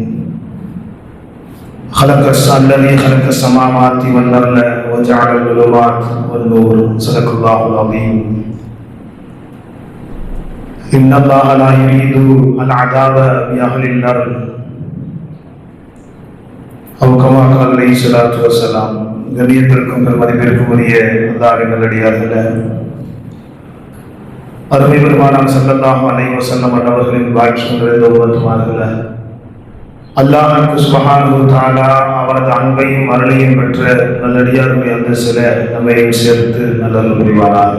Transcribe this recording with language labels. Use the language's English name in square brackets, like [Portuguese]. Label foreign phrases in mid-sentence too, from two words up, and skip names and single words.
[Arabic] الذي خلق السماوات والأرض وجعل الظلمات والنور. صدق الله العظيم. إن الله لا يريد العذاب بأهل الأرض أو كما قال عليه الصلاة والسلام. [Tamil] கண்ணியத்திற்கும் மதிப்பிற்கும் உரிய அல்லாஹ்வின் நல்லடியார்களே, அருமை பெருமானார் [Arabic] صلى الله عليه وسلم [Tamil] அவர்களின் பாக்கியம் நிறைந்த உம்மத்துமார்களே, [Arabic] الله سبحانه وتعالى [Tamil] அவரது அன்பையும் அருளையும் பெற்ற நல்லடியாருடைய அந்த சில நம்மையும் சேர்த்து நல்லல் புரிவானார்.